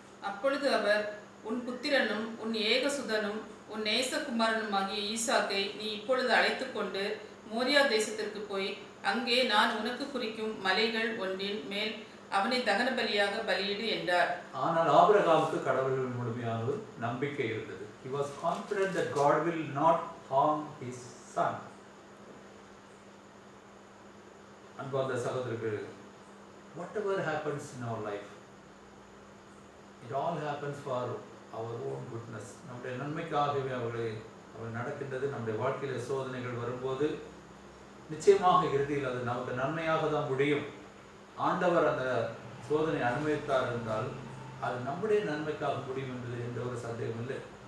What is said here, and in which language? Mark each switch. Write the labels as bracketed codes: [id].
[ta] அப்பொழுது அவர், உன் புத்திரனும் உன் ஏகசுதனும் உன் நேசகுமாரனுமாகிய ஈசாக்கை நீ இப்பொழுது அழைத்து கொண்டு மோரியா தேசத்திற்கு போய் அங்கே நான் உனக்கு குறிக்கும் மலைகள் ஒன்றின் மேல் அவனை தகன பலியாக பலியிடு என்றார். ஆனால் ஆபிரகாமுக்கு கடவுளின் முழுமையான ஒரு நம்பிக்கை இருந்தது. [en] He was confident that God will not harm his son. [ta] அன்பார்ந்த சகோதரர்களே, [en] whatever happens in our life, it all happens for our own goodness. [ta] நம்முடைய நன்மைக்காகவே அவர்கள் நடக்கின்றது. நம்முடைய வாழ்க்கையில சோதனைகள் வரும்போது நிச்சயமாக இறுதியில் அது நமக்கு நன்மையாக தான் முடியும். ஆண்டவர் அந்த சோதனை அனுமதித்தார் என்றால் அது நம்முடைய நன்மைக்காக முடியும் என்பது எந்த ஒரு சந்தேகம் இல்லை.